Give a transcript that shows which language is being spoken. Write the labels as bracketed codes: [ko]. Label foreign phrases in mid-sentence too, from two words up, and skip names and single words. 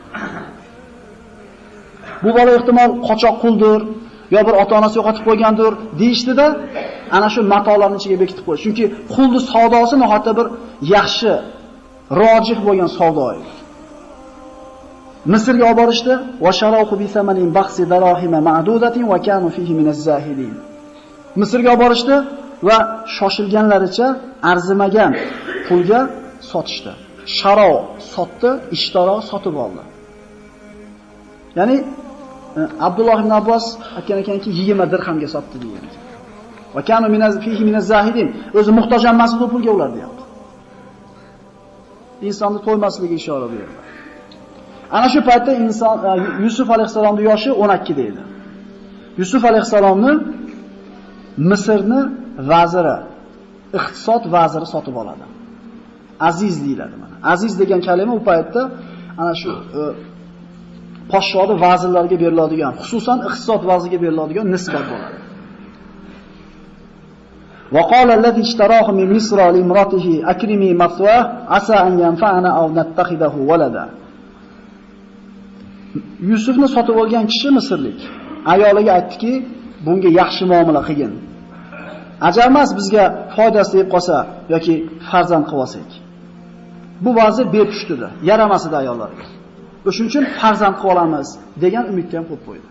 [uz] Bu bola ehtimol qochoq quldir, yo bir ota-onasi yo'qotib qo'ygandir deyishdi-da, ana shu matolarning ichiga bekitib qo'ydi. Chunki qulni savdosi nihoyatda bir yaxshi, rojih bo'lgan savdo edi. Misrga olib borishdi, [ar] وشروه بثمن بخس دراهم معدودة وكانوا فيه من الزاهدين. [uz] Misrga olib borishdi va shoshilganlaricha arzimagan pulga sotishdi. Sharo sotdi, ishtaro sotib oldi. Ya'ni Abdulloh ibn Abbos aytgan ekanki 20 dirhamga sotdi degan. [ar] وكانوا فيه من الزاهدين. [uz] O'zi muhtoj emas bu pulga ular deyapti. Insonni to'ymasligiga ishora berdi. Ana shu paytda inson Yusuf alayhisolamning yoshi 12 deydi. Yusuf alayhisolamni Misrni vaziri, iqtisod vaziri sotib oladi. Aziz deyiladi mana. Aziz degan kalima u paytda ana shu podshohning vazirlarga beriladigan, xususan iqtisod vaziriga beriladigan nisbat bo'ladi. [ar] وقال الذي اشتراه من مصر لامرأته أكرمي مثواه عسى أن ينفعنا أو نتخذه ولدا. [uz] Yusufni sotib olgan kishi Misrlik ayoliga aytdiki, bunga yaxshi muomala qilgin. Ajab emas bizga foydasi deb qolsa yoki farzand qilib olsak. Bu vazir bepushtidir, yaramas edi ayollarga. O'shuning uchun farzand qilib olamiz degan umidni ham qo'yib qo'ydi.